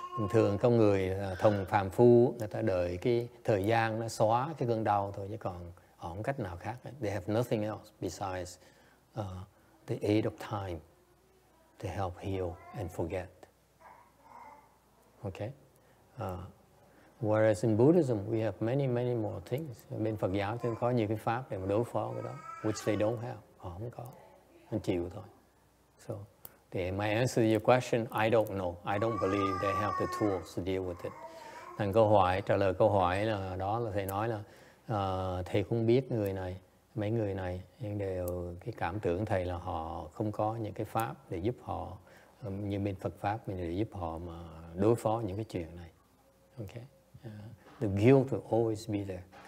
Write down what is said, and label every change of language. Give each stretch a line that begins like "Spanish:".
Vietnamese: Thường con người thông phàm phu người ta đợi cái thời gian nó xóa cái cơn đau thôi, chứ còn họ không cách nào khác.
English: They have nothing else besides the aid of time to help heal and forget. Okay. Whereas in Buddhism we have many more things.
Vietnamese: Bên Phật giáo thì có nhiều cái pháp để mà đối phó với đó,
English: which they don't have.
Vietnamese: Họ không có, mình chịu thôi.
English: So my answer to your question, I don't know. I don't believe they have the tools to deal with it.
Vietnamese: Thành trả lời câu hỏi là thầy nói là thầy không biết mấy người này nhưng đều cái cảm tưởng thầy là họ không có những cái pháp để giúp họ như bên Phật pháp mình để giúp họ mà đối phó những cái chuyện này.
English: Okay. The guilt will always be there.